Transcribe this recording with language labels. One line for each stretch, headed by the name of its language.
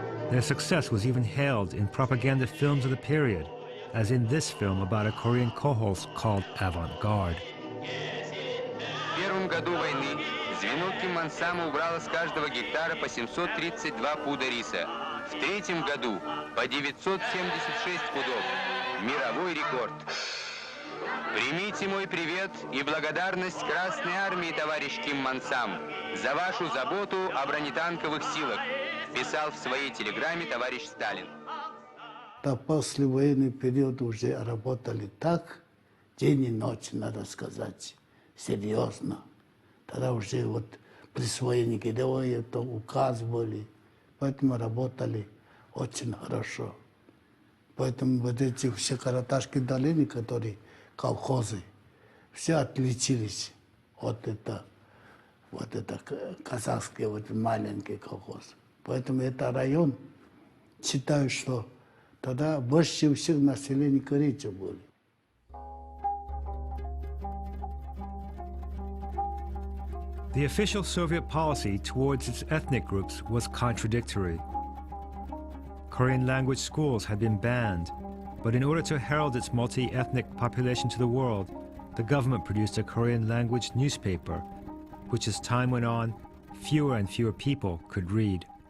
English: Their success was even hailed in propaganda films of the period, as in this film about a Korean kolkhoz called Avant-Garde.
Russian: В первом году войны звено Киммансама убрало с каждого гектара по 732 пуда риса. В третьем году по 976 пудов. Мировой рекорд. Примите мой привет и благодарность Красной Армии, товарищ Киммансам, за вашу заботу о бронетанковых силах, писал в своей телеграмме товарищ Сталин. Да, послевоенный период уже работали так, день и ночь, надо сказать, серьезно. Тогда уже вот присвоение героя, это указ были, поэтому работали очень хорошо. Поэтому вот эти все Караташские долины, которые колхозы, все отличились от это казахские вот маленькие колхозы. Поэтому это район, считаю, что тогда больше всех населения корейцев были.
English: The official Soviet policy towards its ethnic groups was contradictory. Korean language schools had been banned, but in order to herald its multi-ethnic population to the world, the government produced a Korean language newspaper, which as time went on, fewer and fewer people could read.